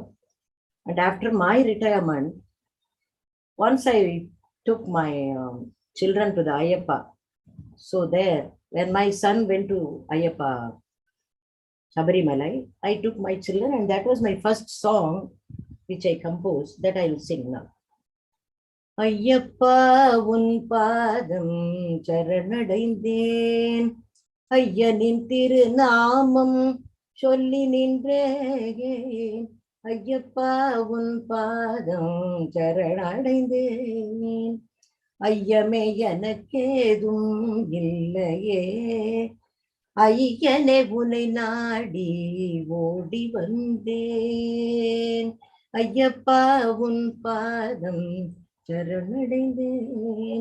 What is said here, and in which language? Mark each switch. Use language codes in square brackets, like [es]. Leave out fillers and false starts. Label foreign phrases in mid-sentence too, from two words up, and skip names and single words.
[en] And after my retirement, once I took my children to the Ayyappa. So there, when my son went to Ayyappa Sabarimalai, I took my children and that was my first song which I composed that I will sing now. [ta] ஐயப்பா உன் பாதம் சரணடைந்தேன் ஐயனின் திருநாமம் சொல்லி நின்றேன், ஐயப்பா உன் பாதம் சரணடைந்தேன், ஐயமே எனக்கேதும் இல்லையே, ஐயனே உனை நாடி ஓடி வந்தேன், ஐயப்பா உன் பாதம் சரணடைந்தேன்.